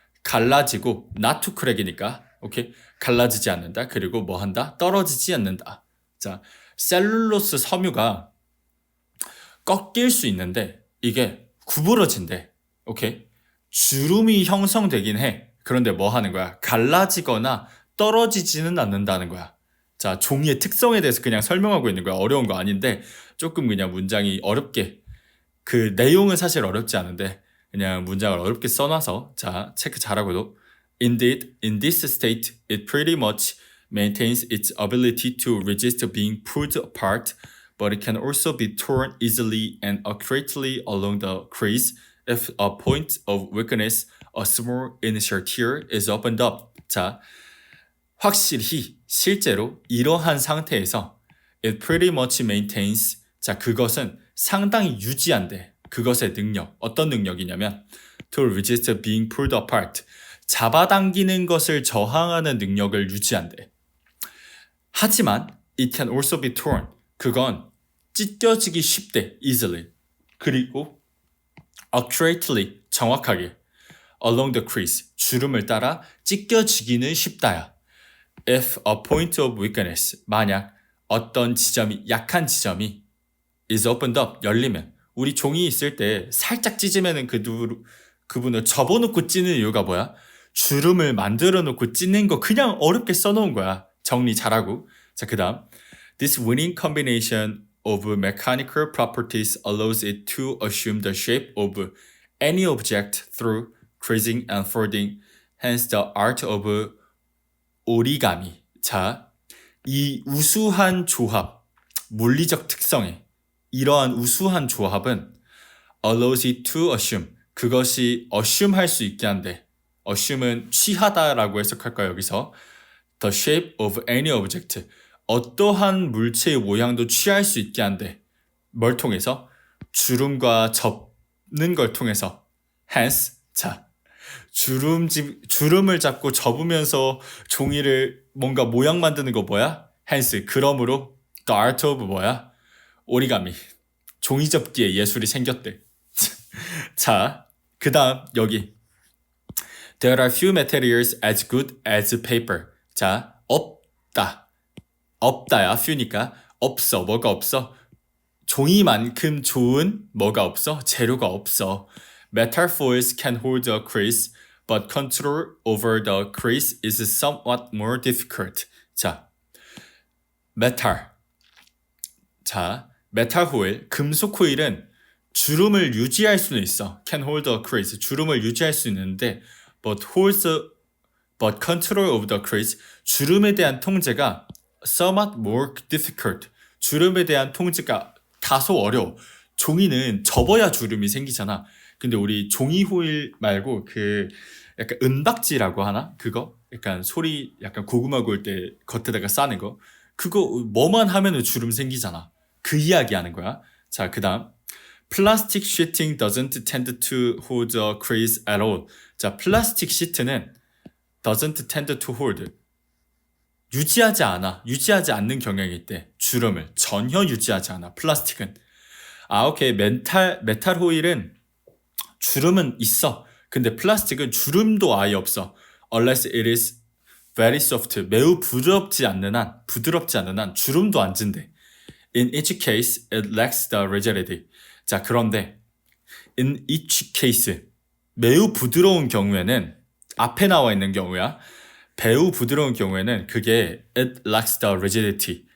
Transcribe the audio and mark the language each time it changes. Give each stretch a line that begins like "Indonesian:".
Korean: 갈라지고
English: not to crack
Korean: 이니까 오케이? 갈라지지 않는다. 그리고 뭐 한다? 떨어지지 않는다. 자, 셀룰로스 섬유가 꺾일 수 있는데 이게 구부러진대. 오케이? 주름이 형성되긴 해. 그런데 뭐 하는 거야? 갈라지거나 떨어지지는 않는다는 거야. 자, 종이의 특성에 대해서 그냥 설명하고 있는 거야. 어려운 거 아닌데 조금 그냥 문장이 어렵게, 그 내용은 사실 어렵지 않은데 그냥 문장을 어렵게 써놔서. 자, 체크 잘하고도
English: Indeed, in this state, it pretty much maintains its ability to resist being pulled apart, but it can also be torn easily and accurately along the crease if a point of weakness, a small initial tear, is opened up.
Korean: 자, 확실히 실제로 이러한 상태에서
English: it pretty much maintains.
Korean: 자, 그것은 상당히 유지한대. 그것의 능력. 어떤 능력이냐면
English: to resist being pulled apart.
Korean: 잡아당기는 것을 저항하는 능력을 유지한대. 하지만
English: it can also be torn.
Korean: 그건 찢겨지기 쉽대.
English: easily.
Korean: 그리고
English: accurately.
Korean: 정확하게.
English: along the crease.
Korean: 주름을 따라 찢겨지기는 쉽다야.
English: if a point of weakness.
Korean: 만약 어떤 지점이, 약한 지점이
English: is opened up.
Korean: 열리면. 우리 종이 있을 때 살짝 찢으면은 그분을 접어놓고 찢는 이유가 뭐야? 주름을 만들어 놓고 찢는 거 그냥 어렵게 써놓은 거야. 정리 잘하고. 자, 그 다음
English: This winning combination of mechanical properties allows it to assume the shape of any object through creasing and folding. Hence the art of origami.
Korean: 자, 이 우수한 조합, 물리적 특성에 이러한 우수한 조합은
English: allows it to assume.
Korean: 그것이 assume 할 수 있게 한대. assume은 취하다라고 해석할까요, 여기서?
English: The shape of any object.
Korean: 어떠한 물체의 모양도 취할 수 있게 한대. 뭘 통해서? 주름과 접는 걸 통해서. hence 자 주름을 잡고 접으면서 종이를 뭔가 모양 만드는 거 뭐야?
English: hence
Korean: 그러므로
English: the art of
Korean: 뭐야? 오리가미 종이 접기의 예술이 생겼대. 자 그다음 여기
English: There are few materials as good as paper.
Korean: 자 없다야 few니까 없어 뭐가 없어 종이만큼 좋은 뭐가 없어 재료가 없어.
English: Metal foils can hold a crease, but control over the crease is somewhat more difficult.
Korean: 자 메탈 메탈 호일 금속 호일은 주름을 유지할 수는 있어.
English: Can hold a crease
Korean: 주름을 유지할 수 있는데
English: but control over the crease
Korean: 주름에 대한 통제가
English: somewhat more difficult
Korean: 주름에 대한 통제가 다소 어려워. 종이는 접어야 주름이 생기잖아. 근데 우리 종이 호일 말고 그 약간 은박지라고 하나? 그거? 약간 소리 약간 고구마 구울 때 겉에다가 싸는 거. 그거 뭐만 하면은 주름 생기잖아. 그 이야기 하는 거야. 자, 그다음
English: Plastic sheeting doesn't tend to hold a crease at all.
Korean: 자, 플라스틱 시트는
English: doesn't tend to hold
Korean: 유지하지 않는 경향이 있대. 주름을 전혀 유지하지 않아. 플라스틱은. 오케이. 메탈 호일은 주름은 있어. 근데 플라스틱은 주름도 아예 없어.
English: Unless it is very soft.
Korean: 매우 부드럽지 않는 한 주름도 안 진대.
English: In each case, it lacks the rigidity.
Korean: 자, 그런데
English: in each case
Korean: 매우 부드러운 경우에는 앞에 나와 있는 경우야. 매우 부드러운 경우에는 그게
English: it lacks the rigidity.